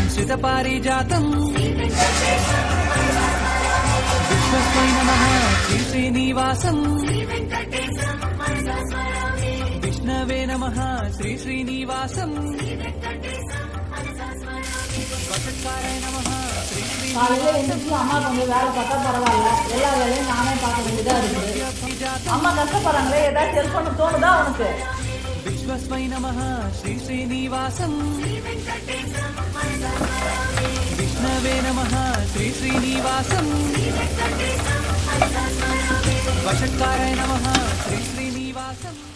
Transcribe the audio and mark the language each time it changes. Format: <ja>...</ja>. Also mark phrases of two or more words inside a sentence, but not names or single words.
<sa>వేద పారిజాతం విశ్వస్మై నమః శ్రీ శ్రీనివాసం విష్ణవే నమః శ్రీ శ్రీనివాసం వసత్కారాయ నమః శ్రీ</sa> <ta>காலையில் எழுந்திரிச்சு அம்மா கொஞ்சம் வேலை பார்த்தா பரவாயில்ல, எல்லா வேலையும் நானே பார்க்க வேண்டியதாக இருக்குது. அம்மா கஷ்டப்படுறாங்களே, ஏதாச்சும் ஹெல்ப் பண்ண தோணுதா உனக்கு?</ta> <sa>విశ్వస్మై నమః శ్రీ శ్రీనివాసం విష్ణవే నమః శ్రీ శ్రీనివాసం వషట్కారాయ నమః శ్రీ శ్రీనివాసం.</sa>